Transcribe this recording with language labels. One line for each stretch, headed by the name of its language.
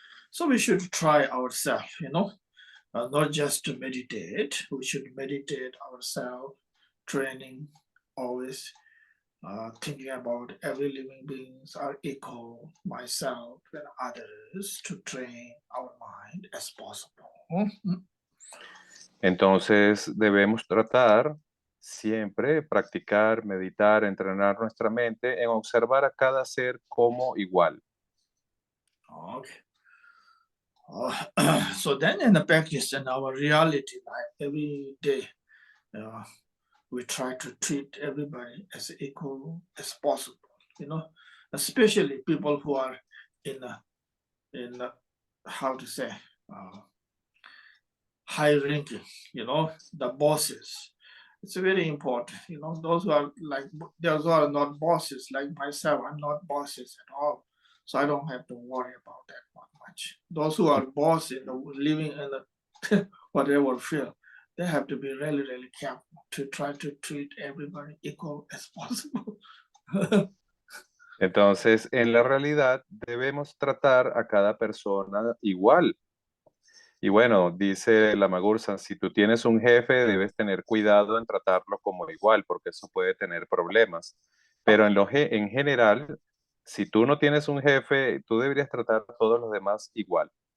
English: So we should try ourselves, not just to meditate. We should meditate ourselves, training always, thinking about every living beings are equal, myself and others, to train our mind as possible.
Spanish: Entonces debemos tratar siempre, practicar, meditar, entrenar nuestra mente en observar a cada ser como igual.
English: Okay. So then in the practice, in our reality life, every day, we try to treat everybody as equal as possible, especially people who are in how to say, high ranking, the bosses. It's very important, those who are not bosses like myself. I'm not bosses at all, so I don't have to worry about that much. Those who are boss living in the whatever field, they have to be really, really careful to try to treat everybody equal as possible.
Spanish: Entonces, en la realidad, debemos tratar a cada persona igual. Y bueno, dice la Magursan, si tú tienes un jefe, debes tener cuidado en tratarlo como igual, porque eso puede tener problemas. Pero en general, si tú no tienes un jefe, tú deberías tratar a todos los demás igual.